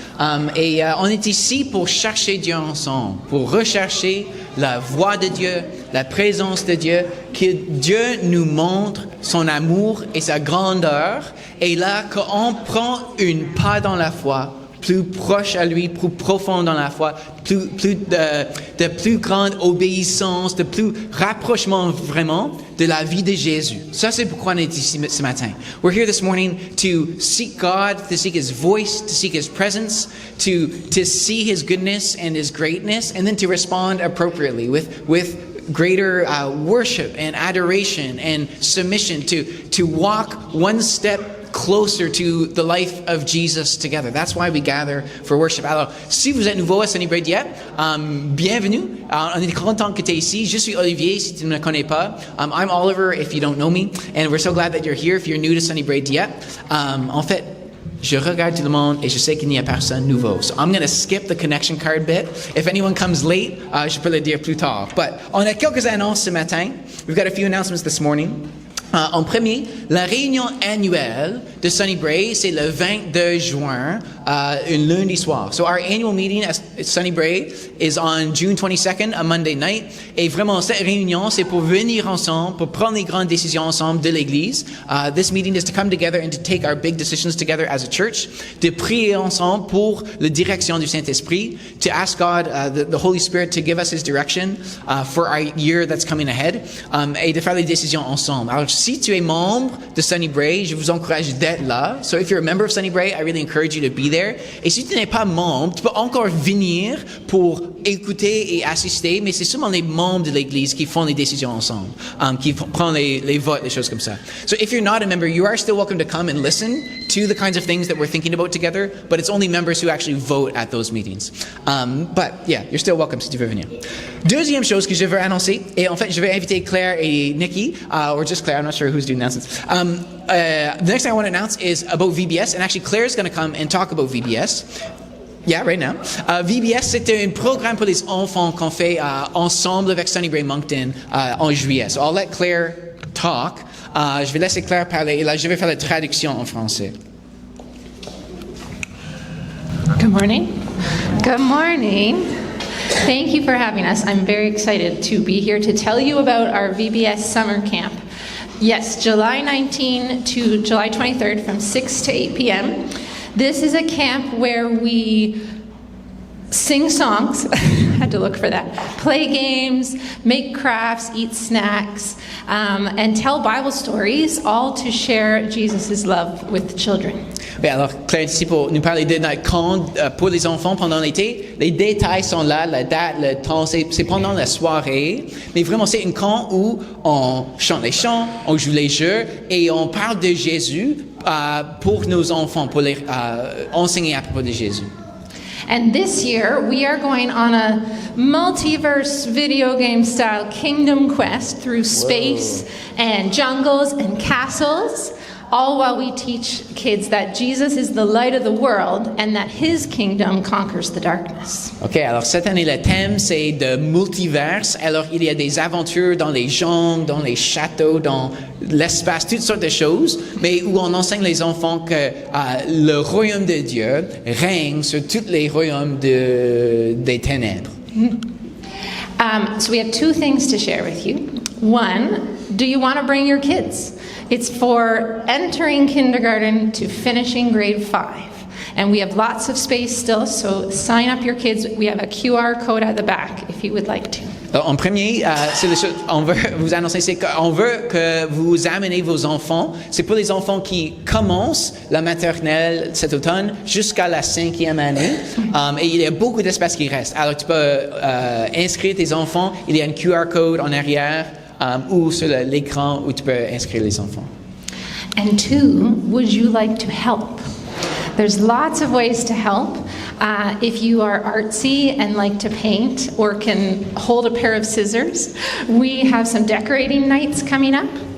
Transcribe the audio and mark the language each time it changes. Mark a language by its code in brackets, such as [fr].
[fr] On est ici pour chercher Dieu ensemble, pour rechercher la voix de Dieu, la présence de Dieu, que Dieu nous montre son amour et sa grandeur. Et là, qu'on prend une pas dans la foi, plus proche à lui, plus profond dans la foi, de plus grande obéissance, de plus rapprochement vraiment de la vie de Jésus. Ça, c'est pourquoi on est ici ce matin. [en] We're here this morning to seek God, to seek His voice, to seek His presence, to see His goodness and His greatness, and then to respond appropriately with greater worship and adoration and submission, to walk one step closer to the life of Jesus together. That's why we gather for worship. [fr] Alors, si vous êtes nouveau à Sunnybrae Dieppe, bienvenue. On est content que tu es ici. Je suis Olivier, si tu ne me connais pas. [en] I'm Oliver, if you don't know me. And we're so glad that you're here, if you're new to Sunnybrae Dieppe. [fr] En fait, je regarde tout le monde et je sais qu'il n'y a personne nouveau. [en] So I'm going to skip the connection card bit. If anyone comes late, [fr] je peux le dire plus tard. But on a quelques annonces ce matin. [en] We've got a few announcements this morning. [fr] En premier, la réunion annuelle de Sunnybrae, c'est le 22 juin, un lundi soir. [en] So our annual meeting at Sunnybrae is on June 22nd, a Monday night. [fr] Et vraiment, cette réunion, c'est pour venir ensemble, pour prendre les grandes décisions ensemble de l'Église. [en] This meeting is to come together and to take our big decisions together as a church, [fr] de prier ensemble pour la direction du Saint-Esprit, [en] to ask God, the Holy Spirit, to give us His direction for our year that's coming ahead, [fr] et de faire les décisions ensemble. Alors, si tu es membre de Sunnybrae, je vous encourage d'être là. [en] So if you're a member of Sunnybrae, I really encourage you to be there. [fr] Et si tu n'es pas membre, tu peux encore venir pour écouter et assister, mais c'est seulement les membres de l'Église qui font les décisions ensemble, qui prennent les votes, les choses comme ça. [en] So if you're not a member, you are still welcome to come and listen to the kinds of things that we're thinking about together, but it's only members who actually vote at those meetings. But yeah, you're still welcome [fr] si tu veux venir. Deuxième chose que je veux annoncer, et en fait, je vais inviter Claire et Nikki, [en] or just Claire, I'm not sure who's doing announcements. The next thing I want to announce is about VBS, and actually Claire's going to come and talk about VBS. Yeah, right now. [fr] VBS, c'est un programme pour les enfants qu'on fait ensemble avec Sunnybrae Moncton en juillet. [en] So I'll let Claire talk. [fr] Je vais laisser Claire parler, et là, je vais faire la traduction en français. [en] Good morning. Good morning. Thank you for having us. I'm very excited to be here to tell you about our VBS summer camp. Yes, July 19 to July 23rd from 6 to 8 p.m. This is a camp where we sing songs, had to look for that, play games, make crafts, eat snacks, and tell Bible stories, all to share Jesus' love with children. [fr] Oui, alors Claire est ici pour nous parler de notre camp pour les enfants pendant l'été. Les détails sont là, la date, le temps, c'est pendant la soirée. Mais vraiment, c'est un camp où on chante les chants, on joue les jeux et on parle de Jésus pour nos enfants, pour les enseigner à propos de Jésus. [en] And this year, we are going on a multiverse video game style kingdom quest through space and jungles and castles, all while we teach kids that Jesus is the light of the world and that His kingdom conquers the darkness. [fr] OK, alors cette année, le thème, c'est de multiverse. Alors, il y a des aventures dans les jungles, dans les châteaux, dans l'espace, toutes sortes de choses, mais où on enseigne les enfants que le royaume de Dieu règne sur tous les royaumes des ténèbres. [en] So we have two things to share with you. One, do you want to bring your kids? It's for entering kindergarten to finishing grade 5. And we have lots of space still, so sign up your kids. We have a QR code at the back if you would like to. [fr] Alors, en premier, on veut vous annoncer, c'est qu'on veut que vous amenez vos enfants. C'est pour les enfants qui commencent la maternelle cet automne jusqu'à la 5e année. Et il y a beaucoup d'espace qui reste. Alors, tu peux inscrire tes enfants. Il y a un QR code en arrière ou sur l'écran où tu peux inscrire les enfants. [en] And two, would you like to help? There's lots of ways to help. If you are artsy and like to paint or can hold a pair of scissors, we have some decorating nights coming up.